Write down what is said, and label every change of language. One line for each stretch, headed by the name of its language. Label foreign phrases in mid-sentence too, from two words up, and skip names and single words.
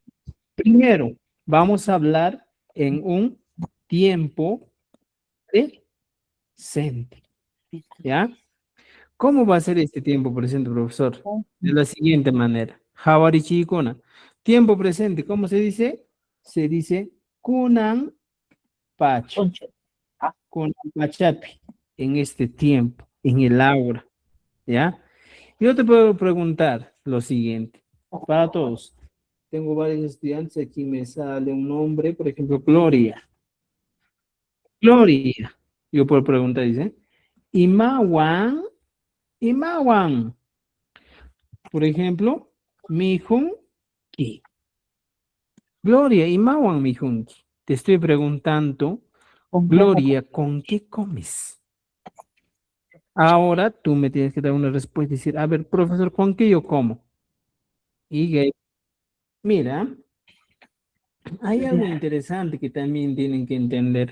Spanish: Primero, vamos a hablar en un tiempo presente, ¿ya? ¿Cómo va a ser este tiempo presente, profesor? De la siguiente manera.
Quechua: Hawari chikuna.
Spanish: Tiempo presente, ¿cómo se dice? Se dice
Quechua: kunan pach. Kunan pachapi.
Spanish: En este tiempo, en el aura. ¿Ya? Yo te puedo preguntar lo siguiente. Para todos. Tengo varios estudiantes. Aquí me sale un nombre, por ejemplo, Gloria. Gloria. Yo puedo preguntar, dice.
Quechua: Imawan. Imawan.
Spanish: Por ejemplo, Mijunki.
Quechua: Gloria, Imawan Mijunki.
Spanish: Te estoy preguntando, Gloria, ¿con qué comes? Ahora tú me tienes que dar una respuesta y decir, a ver, profesor, ¿con qué yo como? Y mira, hay algo interesante que también tienen que entender.